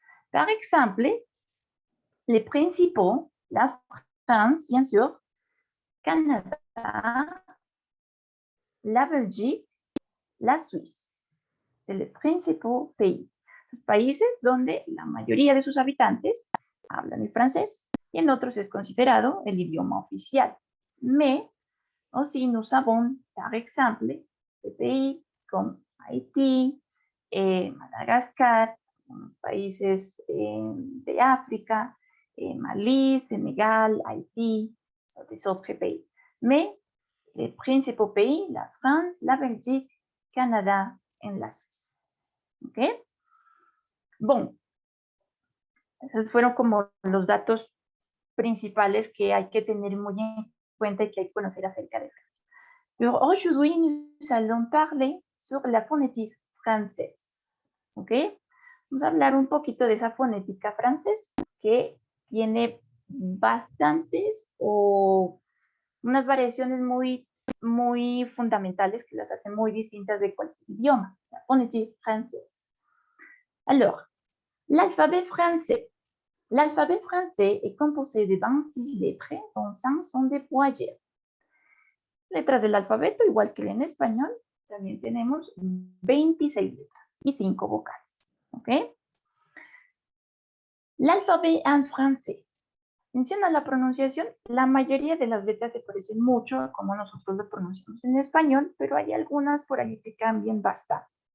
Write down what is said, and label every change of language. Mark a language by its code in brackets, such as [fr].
[fr] Par exemple, les principaux, la France, bien sûr, Canada, la Belgique, la Suisse. C'est les principaux pays. [es] Los países donde la mayoría de sus habitantes hablan el francés y en otros es considerado el idioma oficial. [fr] Mais aussi nous avons, par exemple, des pays comme Haïti, Madagascar, [es] países de África, [fr] Malí, Senegal, Haïti, des autres pays. Mais les principaux pays, la France, la Belgique, Canadá [es] y la Suiza. [fr] ¿Ok? [es] Bon, esos fueron como los datos principales que hay que tener muy en cuenta y que hay que conocer acerca de Francia. [fr] Pero aujourd'hui, nous allons parler sur la phonétique française. ¿Ok? [es] Vamos a hablar un poquito de esa fonética francesa que tiene bastantes o unas variaciones muy, muy fundamentales que las hacen muy distintas de cualquier idioma. [fr] La phonétique française. Alors, l'alphabet français. L'alphabet français est composé de 26 lettres, dont 5 sont des voyelles. [es] Letras del alfabeto, igual que en español, también tenemos 26 letras y 5 vocales. ¿Ok? [fr] L'alphabet en français. [es] Menciona la pronunciación, la mayoría de las letras se parecen mucho a como nosotros lo pronunciamos en español, pero hay algunas por ahí que cambian bastante.